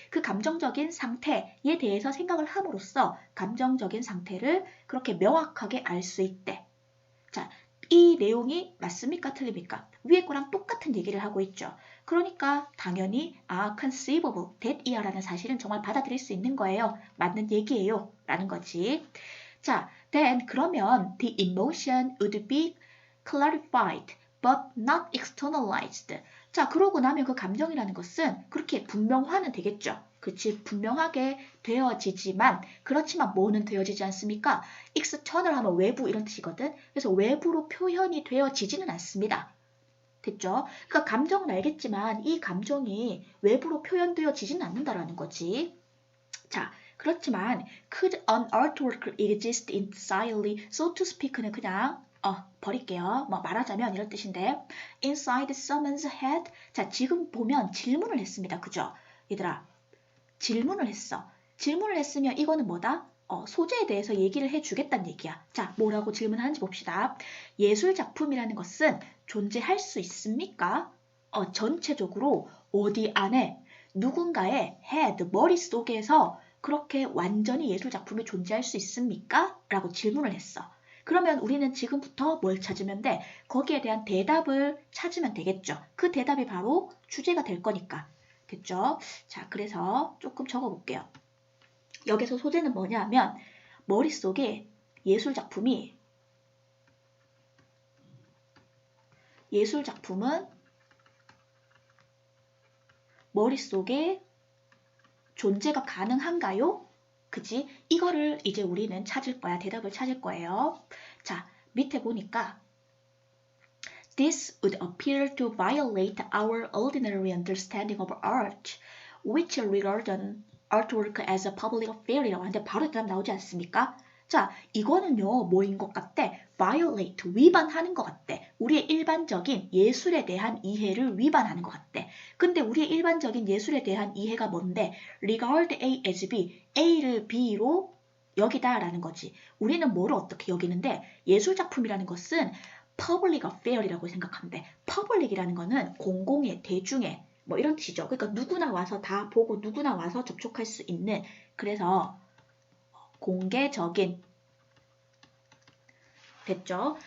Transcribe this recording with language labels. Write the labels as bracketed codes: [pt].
[ko] 그 감정적인 상태에 대해서 생각을 함으로써 감정적인 상태를 그렇게 명확하게 알 수 있대. 자, 이 내용이 맞습니까? 틀립니까? 위에 거랑 똑같은 얘기를 하고 있죠. 그러니까 당연히 conceivable, that이야라는 사실은 정말 받아들일 수 있는 거예요. 맞는 얘기예요. 라는 거지. [en] 자, then 그러면 the emotion would be clarified but not externalized. [ko] 자, 그러고 나면 그 감정이라는 것은 그렇게 분명화는 되겠죠. 그치? 분명하게 되어지지만 그렇지만 뭐는 되어지지 않습니까? external 하면 외부 이런 뜻이거든. 그래서 외부로 표현이 되어지지는 않습니다. 됐죠? 그러니까 감정은 알겠지만 이 감정이 외부로 표현되어지지는 않는다라는 거지. 자, 그렇지만 [en] could an artwork exist entirely, so to speak는 [ko] 그냥 버릴게요. 뭐 말하자면 이런 뜻인데 [en] inside someone's head. [ko] 자, 지금 보면 질문을 했습니다. 그죠? 얘들아, 질문을 했어. 질문을 했으면 이거는 뭐다? 소재에 대해서 얘기를 해주겠다는 얘기야. 자, 뭐라고 질문하는지 봅시다. 예술 작품이라는 것은 존재할 수 있습니까? 전체적으로 어디 안에 누군가의 head, 머릿속에서 그렇게 완전히 예술 작품이 존재할 수 있습니까? 라고 질문을 했어. 그러면 우리는 지금부터 뭘 찾으면 돼? 거기에 대한 대답을 찾으면 되겠죠. 그 대답이 바로 주제가 될 거니까. 됐죠? 자, 그래서 조금 적어볼게요. 여기서 소재는 뭐냐면 머릿속에 예술 작품은 머릿속에 존재가 가능한가요? 그치? 이거를 이제 우리는 찾을 거야. 대답을 찾을 거예요. 자, 밑에 보니까 [en] This would appear to violate our ordinary understanding of art, which regard an artwork as a public affair이라고 [ko] 하는데 바로 대답 나오지 않습니까? 자, 이거는요, 뭐인 것 같대? violate, 위반하는 것 같대. 우리의 일반적인 예술에 대한 이해를 위반하는 것 같대. 근데 우리의 일반적인 예술에 대한 이해가 뭔데? regard A as B, A를 B로 여기다라는 거지. 우리는 뭐를 어떻게 여기는데 예술작품이라는 것은 public affair이라고 생각하는데 public이라는 거는 공공의, 대중의 뭐 이런 뜻이죠. 그러니까 누구나 와서 다 보고 누구나 와서 접촉할 수 있는, 그래서 공개적인, 됐죠?